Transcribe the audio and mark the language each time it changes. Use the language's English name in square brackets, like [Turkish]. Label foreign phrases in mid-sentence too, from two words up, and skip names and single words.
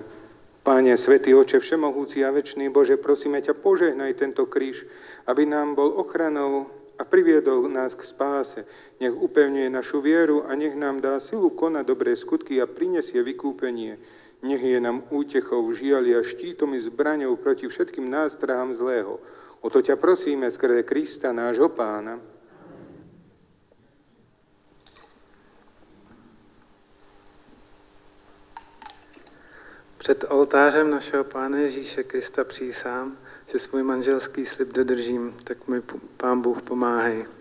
[Slovak] Páne, Svätý Oče, Všemohúci a Večný Bože, prosíme ťa, požehnaj tento kríž, aby nám bol ochranou a priviedol nás k spáse. Nech upevňuje našu vieru a nech nám dá silu konať dobré skutky a prinesie vykúpenie. Nech je nám útechou v žiali a štítom i zbraňou proti všetkým nástrahám zlého. O to ťa prosíme skrze Krista, nášho Pána. [Czech] Před oltářem našeho Pána Ježíše Krista přísám, že svůj manželský slib dodržím, tak mi Pán Bůh pomáhej.